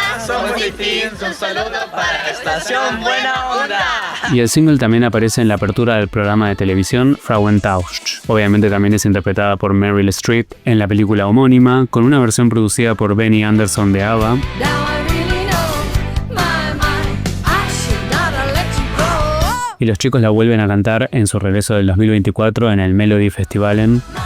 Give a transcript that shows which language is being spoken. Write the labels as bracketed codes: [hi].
[es] Un saludo para Estación Buena Onda. Y el single también aparece en la apertura del programa de televisión Frauentausch. Obviamente también es interpretada por Meryl Streep en la película homónima, con una versión producida por Benny Andersson de ABBA. [en] Now I really know my mind. I should not have let you go. [es] y los chicos la vuelven a cantar en su regreso del 2024 en el Melody Festivalen.